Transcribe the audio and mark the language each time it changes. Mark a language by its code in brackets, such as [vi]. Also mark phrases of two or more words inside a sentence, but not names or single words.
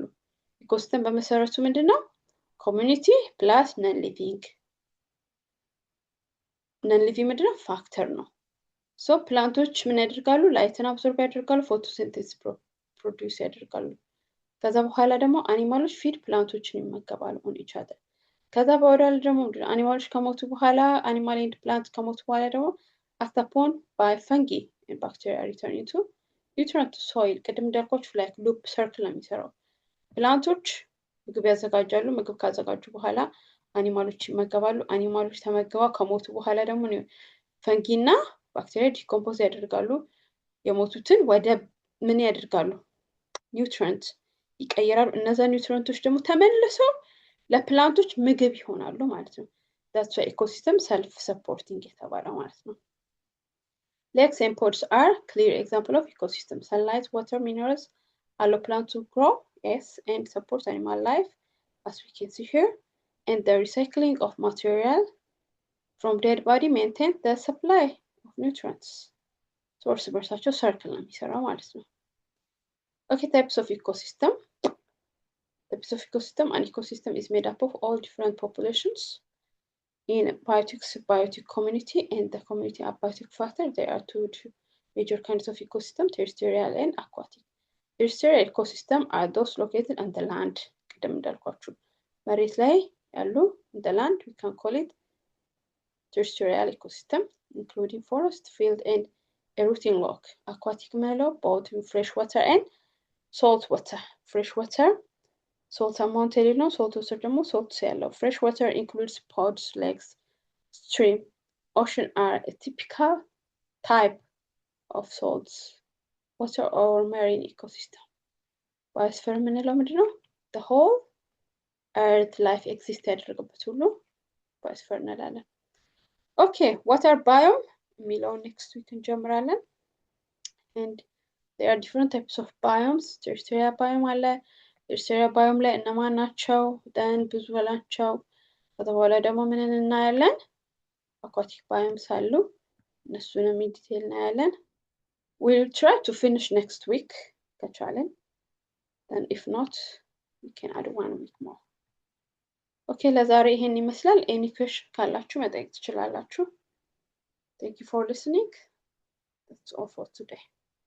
[am] ecosystem በመሰረቱ ምንድነው? [en] community plus non-living ምንድነው? [am] ፋክተር ነው። so planቶች ምን ያደርጋሉ? ላይትን አብዞርብ ያደርጋሉ፣ ፎቶሲንቴሲስ ፕሮዲዩስ ያደርጋሉ። ከዛ በኋላ ደግሞ አኒማሎች ፊድ ፕላንቶችን ይመገባሉ [en] on each other። [am] ከዛ በኋላ ደግሞ አኒማሎች ከሞቱ በኋላ [en] animal and plant [am] ከሞቱ በኋላ ደግሞ [en] acted upon by fungi and bacteria return into nutrient to soil። [am] ቅድም እንዳልኳችሁ [en] like loop circle [am] ነው የሚሰራው። ፕላንቶች ምግብ ያዘጋጃሉ፣ ምግብ ካዘጋጁ በኋላ አኒማሎች ይመገባሉ። አኒማሎች ተመግበው ከሞቱ በኋላ ደግሞ ፈንጊና ባክቴሪያ ዲኮምፖዝ ያደርጋሉ። የሞቱትን ወደ ምን ያደርጋሉ? ኒውትሪየንት ይቀየራሉ። እነዛ ኒውትሪየንቶች ደግሞ ተመልሰው ለፕላንቶች ምግብ ይሆናሉ ማለት ነው። [en] that's why ecosystem self supporting [am] የተባለው ማለት ነው። [en] Lakes and ponds are clear example of ecosystem. Sunlight, water, minerals allow plants to grow, yes, and support animal life, as we can see here. And the recycling of material from dead body maintain the supply of nutrients. [am] So እርስ በርሳቸው circle ነው የሚሰራው ማለት ነው። [en] Okay, types of ecosystem. Types of ecosystem. An ecosystem is made up of all different populations in a biotic community, and the community abiotic factor. There are two major kinds of ecosystem: terrestrial and aquatic. Terrestrial ecosystem are those located on the land. [am] ቅድም እንዳልኳችሁ መሬት ላይ ያሉ [en] the land, we can call it terrestrial ecosystem, including forest, field, and a rooting log. Aquatic mellow, both in fresh water and salt water. Fresh water, salt amount ነው። salt water ደግሞ salt ያለው. Fresh water includes ponds, lakes, stream, ocean are a typical type of salts water or marine ecosystem. [am] Biosphere ምንለው ምንድነው? [en] The whole earth life exist [am] ያደረገበት ሁሉ [en] biosphere እንላለን። Okay, water biome የሚለው next week እንጀምራለን። And there are different types of biomes. Terrestrial biome [am] አለ። [en] terrestrial biome [am] ላይ እነማን ናቸው? then ብዙ ናቸው። ከዛ በኋላ ደግሞ ምን እናያለን? [en] aquatic biomes [am] አሉ። እነሱንም [en] in detail እናያለን። We'll try to finish next week ከቻለን። Then if not, we can add 1 week more. Okay, [am] ለዛሬ ይሄን ይመስላል። [en] any question [am] ካላችሁ መጠየቅ ትችላላችሁ። [en] Thank you for listening. That's all for today.